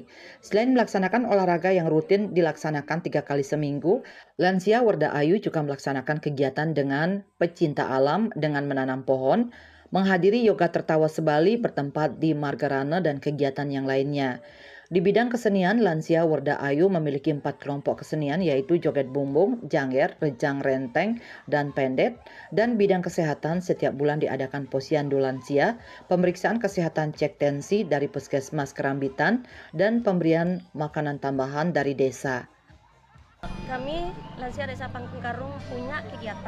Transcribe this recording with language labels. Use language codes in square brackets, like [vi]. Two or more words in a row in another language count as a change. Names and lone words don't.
[id] Selain melaksanakan olahraga yang rutin dilaksanakan 3 kali seminggu, Lansia Werda Ayu juga melaksanakan kegiatan dengan pecinta alam dengan menanam pohon, menghadiri yoga tertawa sebali bertempat di Margarana, dan kegiatan yang lainnya. Di bidang kesenian, Lansia Werda Ayu memiliki 4 kelompok kesenian, yaitu joget bumbung, jangger, rejang renteng, dan pendet. Dan bidang kesehatan, setiap bulan diadakan posyandu lansia, pemeriksaan kesehatan cek tensi dari Puskesmas Kerambitan, dan pemberian makanan tambahan dari desa. Kami Lansia Desa Pangkung Karung punya kegiatan.